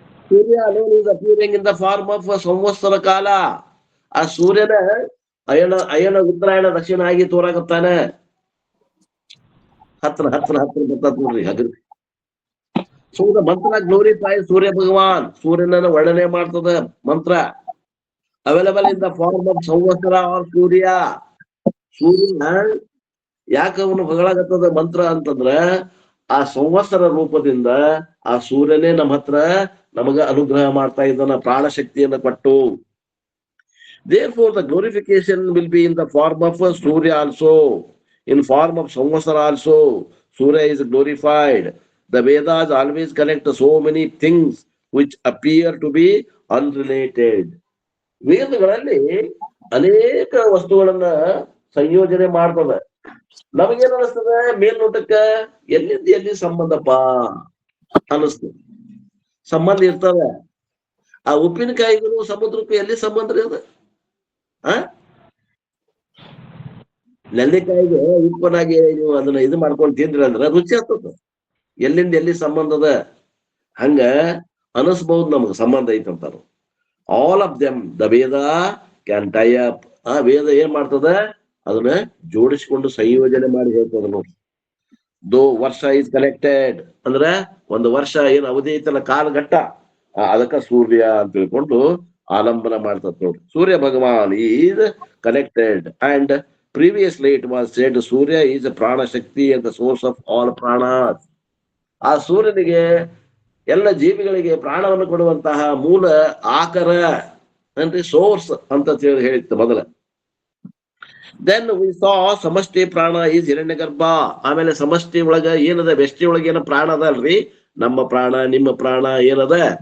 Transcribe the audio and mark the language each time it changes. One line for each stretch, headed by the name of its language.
English: Surya alone is appearing in the form of samvatsara kala.
Kannada: ಆ ಸೂರ್ಯನ ಅಯನ ಉತ್ತರಾಯಣ ದಕ್ಷಿಣ ಆಗಿ ತೋರಾಕತ್ತಾನ. ಹತ್ರ ಬರ್ತದ ನೋಡ್ರಿ ಹಗರಿ.
English: So the mantra glorify Surya Bhagavan.
Kannada: ಸೂರ್ಯನನ್ನ ವರ್ಣನೆ ಮಾಡ್ತದ ಮಂತ್ರ.
English: Available in the form of samvatsara or Surya.
Kannada: ಸೂರ್ಯನ ಯಾಕ ಅವನು ಹೊಗಳಾಗತ್ತದ ಮಂತ್ರ ಅಂತಂದ್ರ ಆ ಸಂವತ್ಸರ ರೂಪದಿಂದ ಆ ಸೂರ್ಯನೇ ನಮ್ಮ ಹತ್ರ ನಮಗ ಅನುಗ್ರಹ ಮಾಡ್ತಾ ಇದ್ದಾನ, ಪ್ರಾಣ ಶಕ್ತಿಯನ್ನ ಕೊಟ್ಟು.
English: Therefore, the glorification will be in the form of Surya also, in form of Samvatsara also. Surya is glorified. The Vedas always connect so many things which appear to be unrelated.
Kannada: ವೇದಗಳಲ್ಲಿ ಅನೇಕ ವಸ್ತುಗಳನ್ನ ಸಂಯೋಜನೆ ಮಾಡ್ತದ. ನಮಗೇನ್ ಅನಿಸ್ತದ? ಮೇಲ್ನೋಟಕ್ಕ ಎಲ್ಲಿ ಸಂಬಂಧಪ್ಪ ಅನಿಸ್ತದೆ. ಸಂಬಂಧ ಇರ್ತದ. ಆ ಉಪ್ಪಿನಕಾಯಿಗಳು ಸಮುದ್ರಕ್ಕೂ ಎಲ್ಲಿ ಸಂಬಂಧ ಇರದ? ನೆಲ್ಲಿಕಾಯಿಗೆ ಉಪ್ಪನಾಗಿ ನೀವು ಅದನ್ನ ಇದು ಮಾಡ್ಕೊಂಡು ತಿಂದ್ರಿ ಅಂದ್ರ ರುಚಿ ಆಗ್ತದ. ಎಲ್ಲಿಂದ ಎಲ್ಲಿ ಸಂಬಂಧದ? ಹಂಗ ಅನಿಸ್ಬಹುದು ನಮಗ ಸಂಬಂಧ ಐತಂತಾರ.
English: All of them the Veda can tie up.
Kannada: ಆ ವೇದ ಏನ್ ಮಾಡ್ತದ? ಅದನ್ನ ಜೋಡಿಸಿಕೊಂಡು ಸಂಯೋಜನೆ ಮಾಡಿ ಹೇಳ್ತದ ನೋಡಿ.
English: though varsha is connected
Kannada: ಅಂದ್ರ ಒಂದು ವರ್ಷ ಏನ್ ಅವಧಿ ಐತಲ್ಲ, ಕಾಲಘಟ್ಟ, ಅದಕ್ಕ ಸೂರ್ಯ ಅಂತ ತಿಳ್ಕೊಂಡು ಆಲಂಬನ ಮಾಡ್ತದ ನೋಡಿ.
English: Surya Bhagavan is connected and previously it was said Surya is a prana shakti and the source of all pranas.
Kannada: ಆ ಸೂರ್ಯನಿಗೆ ಎಲ್ಲ ಜೀವಿಗಳಿಗೆ ಪ್ರಾಣವನ್ನು ಕೊಡುವಂತಹ ಮೂಲ ಆಕರ ಅಂದ್ರೆ ಸೋರ್ಸ್ ಅಂತ ಹೇಳಿತ್ತು ಮೊದಲ.
English: Then we saw samashti prana is Hiranyagarbha.
Kannada: ಆಮೇಲೆ ಸಮಷ್ಟಿ ಒಳಗ ಏನದ? ವ್ಯಷ್ಟಿ ಒಳಗ ಏನ ಪ್ರಾಣ ಅದ ಅಲ್ರಿ? ನಮ್ಮ ಪ್ರಾಣ, ನಿಮ್ಮ ಪ್ರಾಣ ಏನದ?